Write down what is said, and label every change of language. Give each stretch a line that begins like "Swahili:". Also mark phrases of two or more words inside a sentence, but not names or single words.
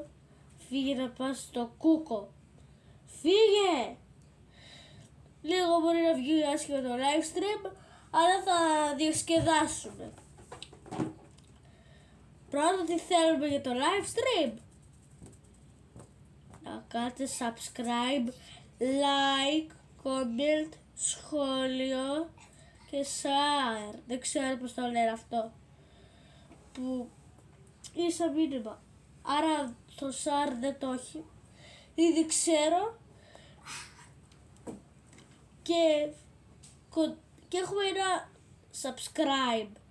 Greek: Φύγε να πας στο κούκο. Φύγε! Λίγο μπορεί να βγει άσχημα το
English: live stream,
Greek: αλλά θα διασκεδάσουμε. Πρώτα τι θέλουμε για το
English: live stream.
Greek: Να κάνετε
English: subscribe, like, comment,
Greek: σχόλιο και share. Δεν ξέρω πως το λένε αυτό. Που είναι σαν μήνυμα. Άρα το share δεν το έχει. Ήδη ξέρω. Και έχουμε ένα subscribe.